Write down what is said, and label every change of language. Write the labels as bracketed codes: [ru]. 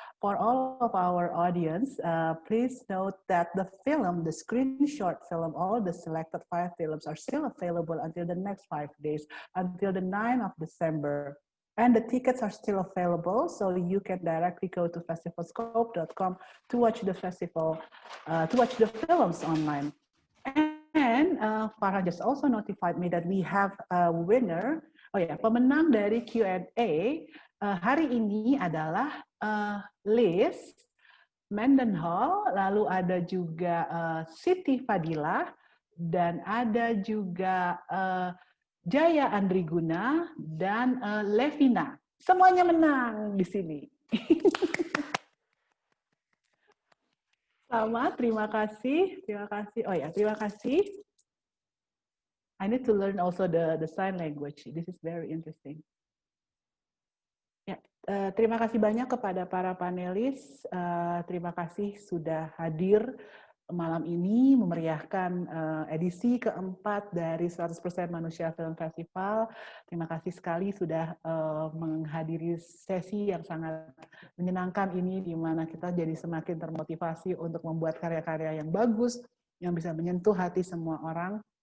[en] For all of our audience, please note that the film, the screenshot film, all the selected 5 films are still available until the next 5 days, until the 9th of December. And the tickets are still available, so you can directly go to festivalscope.com to watch the festival, to watch the films online. And Farhan just also notified me that we have a winner. [id] Oh ya, pemenang dari Q&A hari ini adalah Liz Mendenhall, lalu ada juga Siti Fadila, dan ada juga Jaya Andriguna dan Levina. Semuanya menang di sini. Sama, terima kasih. Oh ya, terima kasih. [en] I need to learn also the sign language. This is very interesting. [id] Ya, terima kasih banyak kepada para panelis. Terima kasih sudah hadir malam ini memeriahkan edisi keempat dari 100% Manusia Film Festival. Terima kasih sekali sudah menghadiri sesi yang sangat menyenangkan ini, di mana kita jadi semakin termotivasi untuk membuat karya-karya yang bagus, yang bisa menyentuh hati semua orang.